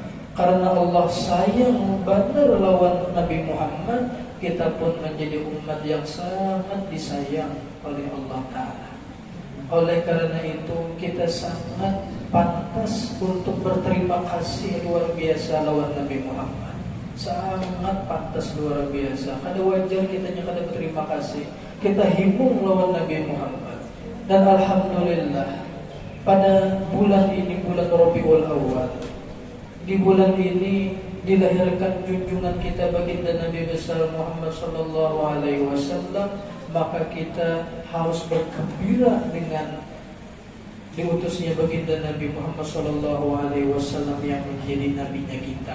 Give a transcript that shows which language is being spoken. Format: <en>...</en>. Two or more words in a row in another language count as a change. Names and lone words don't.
<bjn>Karena Allah sayang benar lawan Nabi Muhammad, kita pun menjadi umat yang sangat disayang oleh Allah Ta'ala. Oleh karena itu kita sangat pantas untuk berterima kasih luar biasa lawan Nabi Muhammad. Sangat pantas luar biasa. Kada wajar kita kada berterima kasih. Kita himung lawan Nabi Muhammad.</bjn> <id>Dan alhamdulillah pada bulan ini, bulan Rabiul Awal, di bulan ini dilahirkan junjungan kita baginda Nabi besar Muhammad</id> <ar>صلى الله عليه وسلم,</ar> <id>maka kita harus bergembira dengan diutusnya baginda Nabi Muhammad</id> <ar>صلى الله عليه وسلم</ar> <id>yang menjadi nabinya kita.</id>